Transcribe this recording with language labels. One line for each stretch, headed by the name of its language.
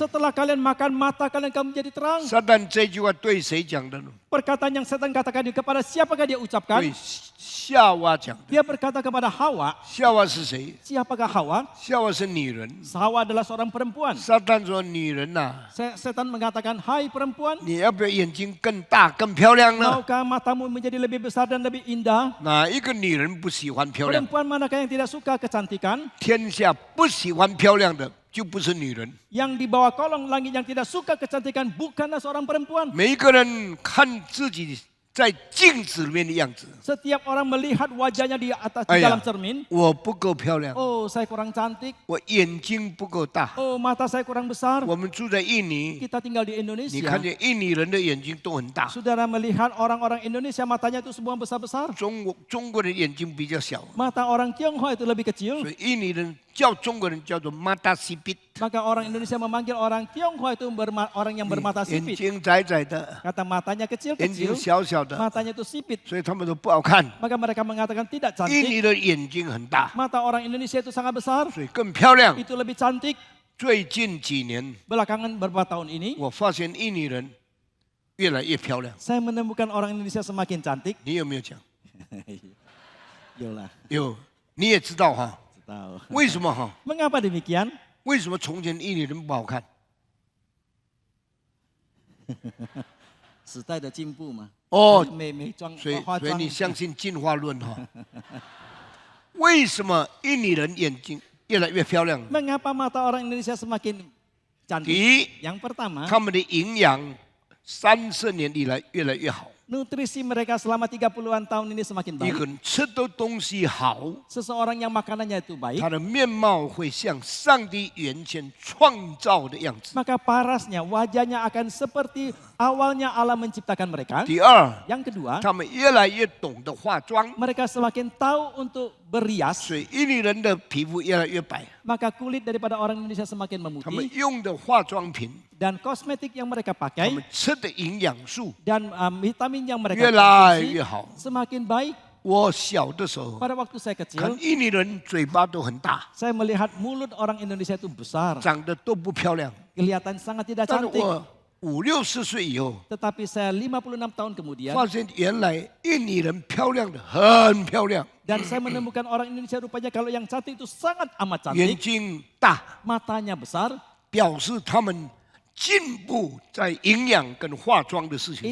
Indonesian: Setelah kalian makan, mata kalian akan menjadi terang.
Chinese: 撒旦这句话对谁讲的呢？
Indonesian: Perkataan yang setan katakan kepada siapakah dia ucapkan?
Chinese: 对夏娃讲的。
Indonesian: Dia berkata kepada Hawa.
Chinese: 夏娃是谁？
Indonesian: Siapakah Hawa?
Chinese: 夏娃是女人。
Indonesian: Hawa adalah seorang perempuan.
Chinese: 撒旦说：“女人呐、
Indonesian: Setan mengatakan, hai perempuan,
Chinese: 你要不要眼睛更大、更漂亮呢？
Indonesian: maukah matamu menjadi lebih besar dan lebih indah?
Chinese: 哪一个女人不喜欢漂亮？
Indonesian: Perempuan manakah yang tidak suka kecantikan?
Chinese: 天下不喜欢漂亮的就不是女人。
Indonesian: Yang di bawah kolong langit yang tidak suka kecantikan bukanlah seorang perempuan.
Chinese: 每一个人看自己在镜子里面的样子，
Indonesian: Setiap orang melihat wajahnya di atas di
Chinese: 哎呀
Indonesian: dalam cermin.
Chinese: 我不够漂亮，
Indonesian: Oh, saya kurang cantik.
Chinese: 我眼睛不够大。
Indonesian: Oh, mata saya kurang besar.
Chinese: 我们住在印尼，
Indonesian: Kita tinggal di
Chinese: 你
Indonesian: Indonesia.
Chinese: 看见印尼人的眼睛都很大，
Indonesian: Saudara melihat orang-orang Indonesia matanya itu semua besar-besar.
Chinese: 中国人眼睛比较小，
Indonesian: Mata orang Tionghoa itu lebih
Chinese: 所
Indonesian: kecil.
Chinese: 以印尼人叫中国人叫做
Indonesian: mata sipit， Maka orang Indonesia memanggil orang Tionghoa itu orang yang bermata
Chinese: 眼
Indonesian: sipit.
Chinese: 睛窄窄的，
Indonesian: Kata matanya
Chinese: 眼睛
Indonesian: kecil-kecil,
Chinese: 小小的，
Indonesian: matanya itu sipit.
Chinese: 所以他们都不好看。
Indonesian: Maka mereka mengatakan tidak
Chinese: 印
Indonesian: cantik.
Chinese: 尼的眼睛很大，
Indonesian: Mata orang Indonesia itu sangat besar,
Chinese: 所以更漂亮。
Indonesian: itu lebih cantik.
Chinese: 最近几年，
Indonesian: Belakangan beberapa tahun ini,
Chinese: 我发现印尼人越来越漂亮。
Indonesian: saya menemukan orang Indonesia semakin cantik.
Chinese: 你有没有讲？
Indonesian: Yolah,
Chinese: 有，你也知道哈？
Indonesian: tahu.
Chinese: 为什么哈？
Indonesian: Mengapa demikian?
Chinese: 为什么从前印尼人不好看？时代的进步嘛。哦，美妆所以化妆。你相信进化论哈？为什么印尼人眼睛越来越漂亮？
Indonesian: Mengapa mata orang Indonesia semakin
Chinese: 第
Indonesian: cantik?
Chinese: 一，
Indonesian: Yang pertama,
Chinese: 他们的营养30年以来越来越好。
Indonesian: nutrisi mereka selama 30-an tahun ini semakin
Chinese: 一
Indonesian: baik.
Chinese: 个人吃的东西好，
Indonesian: Seseorang yang makanannya itu baik,
Chinese: 他的面貌会像上帝原先创造的样子。
Indonesian: maka parasnya, wajahnya akan seperti awalnya Allah menciptakan mereka.
Chinese: 第二，
Indonesian: Yang kedua,
Chinese: 他们越来越懂得化妆，
Indonesian: mereka semakin tahu untuk berias,
Chinese: 所以印尼人的皮肤越来越白。
Indonesian: maka kulit daripada orang Indonesia semakin
Chinese: 他们
Indonesian: memutih
Chinese: 用的化妆品，
Indonesian: dan kosmetik yang mereka
Chinese: 他
Indonesian: pakai
Chinese: 们吃的营养素
Indonesian: dan vitamin yang mereka
Chinese: 越来越好。
Indonesian: semakin baik.
Chinese: 我小的时候
Indonesian: Pada waktu saya
Chinese: 看
Indonesian: kecil,
Chinese: 印尼人嘴巴都很大，
Indonesian: saya melihat mulut orang Indonesia itu besar,
Chinese: 长得都不漂亮。
Indonesian: kelihatan sangat tidak
Chinese: 但是
Indonesian: cantik.
Chinese: 我5、60岁以后，
Indonesian: Tetapi saya 56 tahun kemudian,
Chinese: 发现原来印尼人漂亮的很漂亮，
Indonesian: dan saya menemukan orang Indonesia rupanya kalau yang cantik itu sangat amat
Chinese: 眼
Indonesian: cantik,
Chinese: 睛大，
Indonesian: matanya besar.
Chinese: 表示他们进步在营养跟化妆的事情